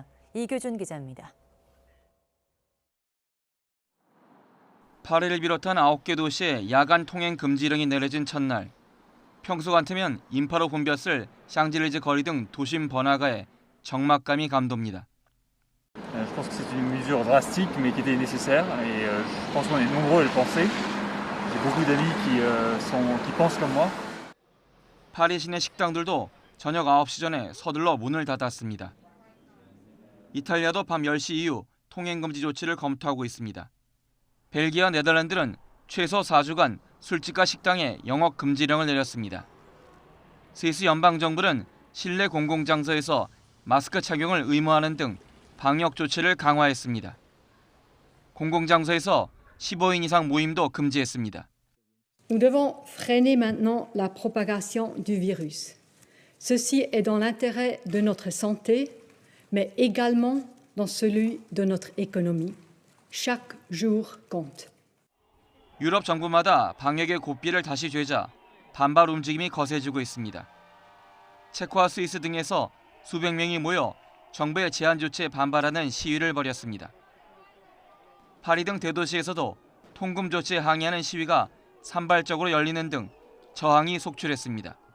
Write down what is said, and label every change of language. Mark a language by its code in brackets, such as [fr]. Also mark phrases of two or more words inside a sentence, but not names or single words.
[ko] 이규준 기자입니다. 파리를 비롯한 9개 도시에 야간 통행 금지령이 내려진 첫날. 평소 같으면 인파로 붐볐을 샹젤리제 거리 등 도심 번화가에 적막감이 감돕니다. [fr] Je pense que c'est une mesure drastique mais qui était nécessaire et je pense qu'on est nombreux à le penser. J'ai beaucoup d'amis qui pensent comme moi. [ko] 파리 시내 식당들도 저녁 9시 전에 서둘러 문을 닫았습니다. 이탈리아도 밤 10시 이후 통행 금지 조치를 검토하고 있습니다. 벨기에와 네덜란드는 최소 4주간 술집과 식당에 영업 금지령을 내렸습니다. 스위스 연방정부는 실내 공공장소에서 마스크 착용을 의무화하는 등 방역 조치를 강화했습니다. 공공장소에서 15인 이상 모임도 금지했습니다. [fr] Nous devons freiner maintenant la propagation du virus. Ceci est dans l'intérêt de notre santé, mais également dans celui de notre économie. Chaque jour compte. [ko] 유럽 정부마다 방역의 고삐를 다시 죄자 반발 움직임이 거세지고 있습니다. 체코와 스위스 등에서 수백 명이 모여 정부의 제한 조치에 반발하는 시위를 벌였습니다. 파리 등 대도시에서도 통금 조치에 항의하는 시위가 산발적으로 열리는 등 저항이 속출했습니다.